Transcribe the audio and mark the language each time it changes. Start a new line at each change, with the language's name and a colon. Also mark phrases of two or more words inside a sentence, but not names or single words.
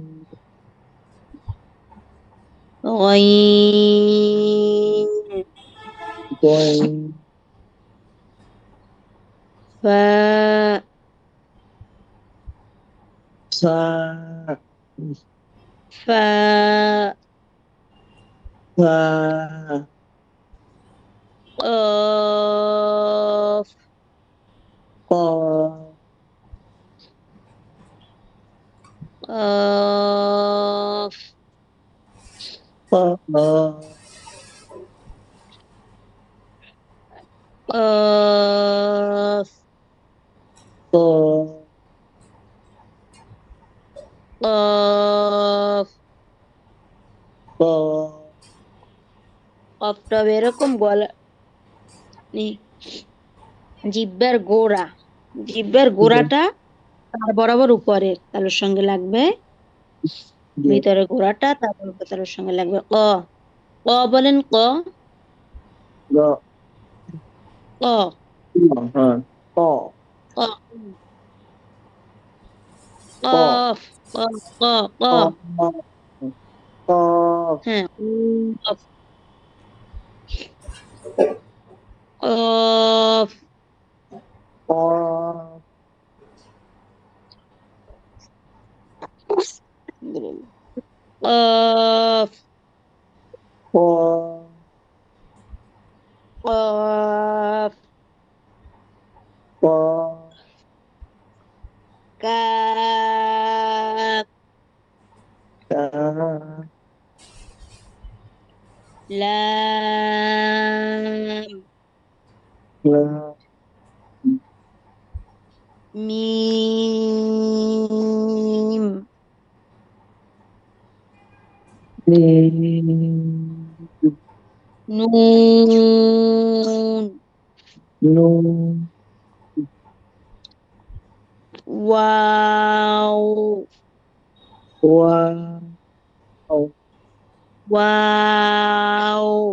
Bangla: গইন। গইন ফা। সা ফা। সা কফ। ক কফ। ক কফ। ক কফ। ক কফটা এরকম গলা, নি- জিহ্বার গোড়া, জিহ্বার গোড়াটা তার বরাবর উপরে তালুর সঙ্গে লাগবে, ভিতরে গোড়াটা তারপর তালুর সঙ্গে লাগবে। ক। ক বলেন ক। গ ক হ্যাঁ ক ক ক কফ ক ক ক ক ক হ্যাঁ কফ কফ ক কফ ক কফ ক কাফ কা লাম লা মিম মিম নুন নুন ওয়াও ওয়াও ওয়াও